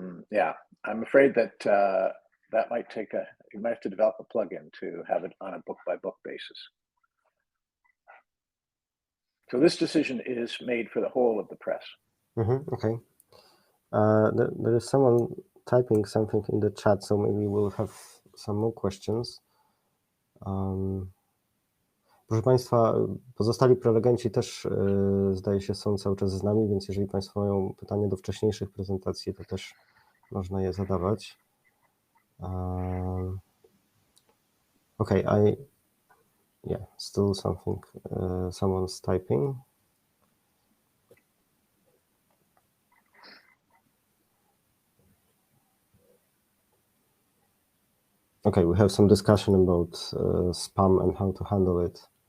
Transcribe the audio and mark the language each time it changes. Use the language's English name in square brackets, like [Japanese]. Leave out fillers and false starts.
[English] Yeah, I'm afraid that that might take you might have to develop a plugin to have it on a book-by-book basis. So this decision is made for the whole of the press. Okay. There is someone typing something in the chat, so maybe we'll have some more questions. [Polish] Proszę Państwa, pozostali prelegenci też, zdaje się, są cały czas z nami, więc jeżeli Państwo mają pytania do wcześniejszych prezentacji, to też można je zadawać. [English] Okay, still something, someone's typing. Okay, we have some discussion about spam and how to handle it.